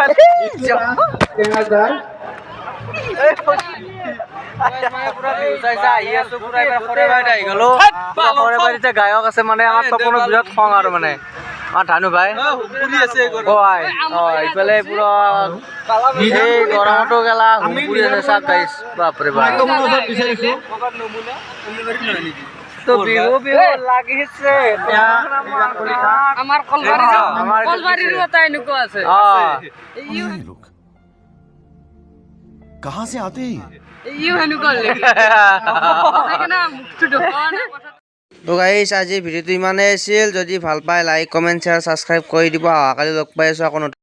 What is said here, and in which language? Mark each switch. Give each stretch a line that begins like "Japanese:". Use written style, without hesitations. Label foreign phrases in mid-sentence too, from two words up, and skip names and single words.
Assamese: গায়ক আছে মানে আমাৰ তপনৰ বিৰাট খং আৰু মানে আমাৰ ধানু ভাই ইফালে পুৰা এই গৰমতো গেলা ঘূৰি আছে চাপ গাইছ বাপৰে বাপ তো বিহু বিহু লাগিছে আমাৰ কলবাৰীৰো এটা এনেকুৱা আছে
Hindi: कहाँ से आते हैं
Assamese: ইও এনেকুৱা তো গাইছ আজি ভিডিঅ'টো ইমানেই আছিল যদি ভাল পায়
English: like comment share subscribe
Assamese: কৰি দিব অহাকালি লগ পাই আছোঁ আকৌ